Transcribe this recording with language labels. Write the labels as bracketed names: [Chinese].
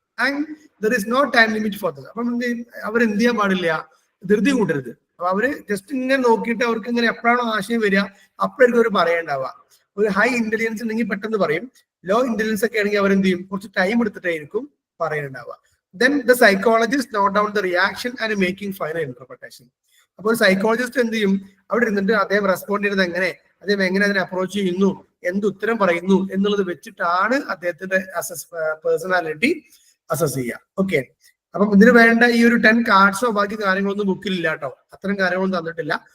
[English] And there is no time limit for this. [Malayalam] അപ്പം അവരെന്ത് ചെയ്യാൻ പാടില്ല, ധൃതി കൂട്ടരുത്. അപ്പൊ അവര് ജസ്റ്റ് ഇങ്ങനെ നോക്കിയിട്ട് അവർക്ക് ഇങ്ങനെ എപ്പോഴാണോ ആശയം വരിക അപ്പോഴായിരിക്കും അവർ പറയേണ്ടാവുക. ഒരു ഹൈ ഇന്റലിജൻസ് ഉണ്ടെങ്കിൽ പെട്ടെന്ന് പറയും, ലോ ഇന്റലിജൻസ് ഒക്കെ ആണെങ്കിൽ അവരെന്ത് ചെയ്യും, കുറച്ച് time എടുത്തിട്ടായിരിക്കും പറയുന്നുണ്ടാവുക. [English] Then the psychologist note down the reaction and making final interpretation. [Malayalam] അപ്പോൾ സൈക്കോളജിസ്റ്റ് എന്ത് ചെയ്യും, അവിടെ ഇരുന്നിട്ട് അദ്ദേഹം റെസ്പോണ്ട് ചെയ്യുന്നത് എങ്ങനെ, അദ്ദേഹം എങ്ങനെ അതിനെ അപ്രോച്ച് ചെയ്യുന്നു, എന്ത് ഉത്തരം പറയുന്നു എന്നുള്ളത് വെച്ചിട്ടാണ് അദ്ദേഹത്തിന്റെ പേഴ്സണാലിറ്റി അസസ് ചെയ്യുക. ഓക്കെ, അപ്പം ഇതിന് വേണ്ട ഈ ഒരു 10 കാർഡ്സോ ബാക്കി കാര്യങ്ങളൊന്നും ബുക്കിലില്ല കേട്ടോ, അത്തരം കാര്യങ്ങളൊന്നും തന്നിട്ടില്ല.